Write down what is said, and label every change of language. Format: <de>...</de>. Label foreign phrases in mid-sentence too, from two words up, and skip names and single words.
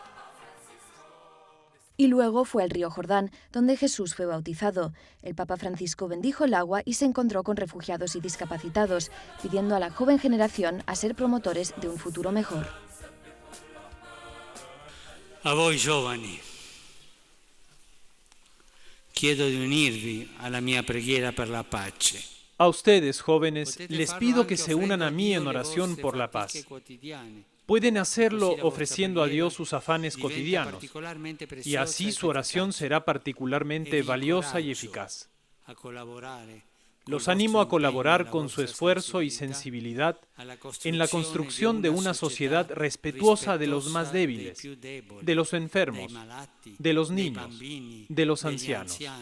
<es>Y luego fue al río Jordán, donde Jesús fue bautizado. El Papa Francisco bendijo el agua y se encontró con refugiados y discapacitados, pidiendo a la joven generación a ser promotores de un futuro mejor.</es> <it>A voi giovani, chiedo di unirvi alla mia preghiera per la pace.</it> <es>A ustedes, jóvenes, les pido que se unan a mí en oración por la paz. Pueden hacerlo ofreciendo a Dios sus afanes cotidianos, y así su oración será particularmente valiosa y eficaz. Los animo a colaborar con su esfuerzo y sensibilidad en la construcción de una sociedad respetuosa de los más débiles, de los enfermos, de los niños, de los ancianos.</es>